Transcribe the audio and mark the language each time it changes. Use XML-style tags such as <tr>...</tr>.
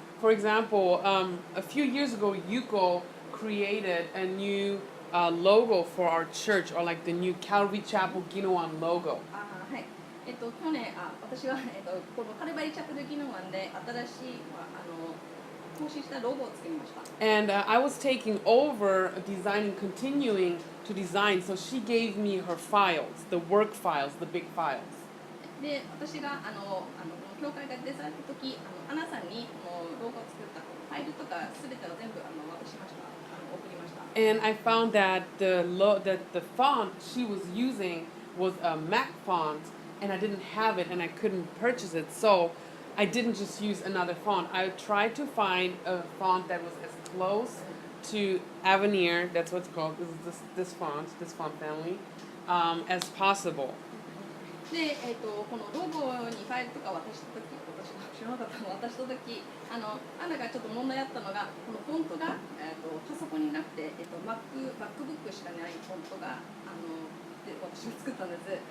<en>For example, a few years ago, Yuko created a new logo for our church, or like the new Calvary Chapel Ginowan logo.</en> <ja>はい。去年私は、このカルバリチャペルギノワンで新しい更新したロゴを作りました。</ja> <en>And I was taking over designing, continuing to design, so she gave me her files, the work files, the big files.</en> <ja>で、私が教会がデザインの時、アナさんにこのロゴを作ったファイルとかすべてを全部渡しました。送りました。</ja> <en>And I found that the font she was using was a Mac font, and I didn't have it, and I couldn't purchase it. So I didn't just use another font. I tried to find a font that was as close to Avenir, that's what it's called, this font family, as possible.</en> <ja>で、このロゴにファイルとか渡したとき、私が知らなかったの渡したとき、アナがちょっと問題あったのが、このフォントが、パソコンになくて、MacBook しかないフォントが、で私が作ったんです。</ja>